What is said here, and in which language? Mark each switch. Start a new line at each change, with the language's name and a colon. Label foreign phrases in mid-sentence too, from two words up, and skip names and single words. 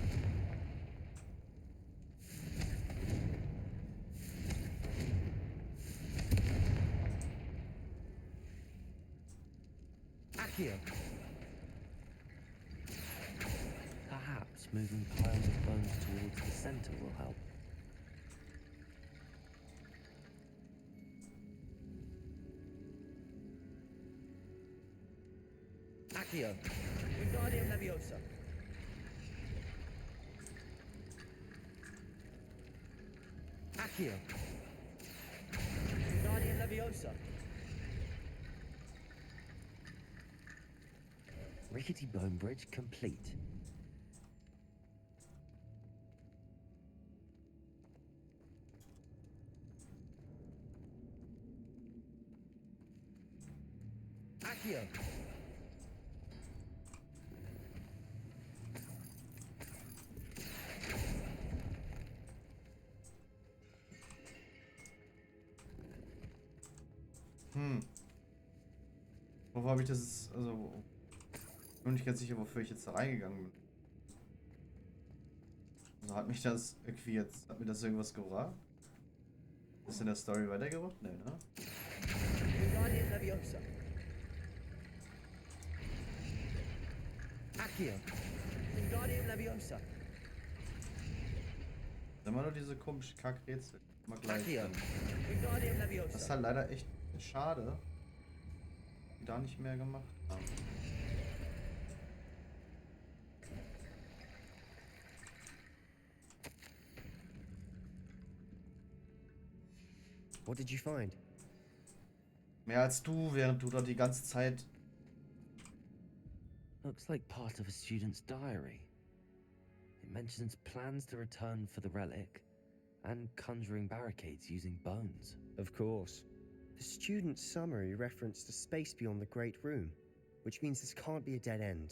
English: Accio. Perhaps moving piles of bones towards the center will help. Accio. Wingardium Leviosa. Accio. Wingardium Leviosa. Rickety bone bridge complete. Accio.
German: Wofür habe ich das? Also, ich bin nicht ganz sicher, wofür ich jetzt da reingegangen bin. Also hat mich das irgendwie jetzt, hat mir das irgendwas gebracht? Ist in der Story weitergebracht? Nee, ne?
English: Wingardium Leviosa. Accio. Wingardium Leviosa.
German: Immer nur diese komischen Kackrätsel. Mal gleich. Accio. Wingardium Leviosa. Das ist halt leider echt schade, die da nicht mehr gemacht haben.
English: What did you find?
German: Mehr als du, während du da die ganze Zeit.
English: Looks like part of a student's diary. It mentions plans to return for the relic and conjuring barricades using bones. Of course. The student's summary referenced a space beyond the Great Room, which means this can't be a dead end.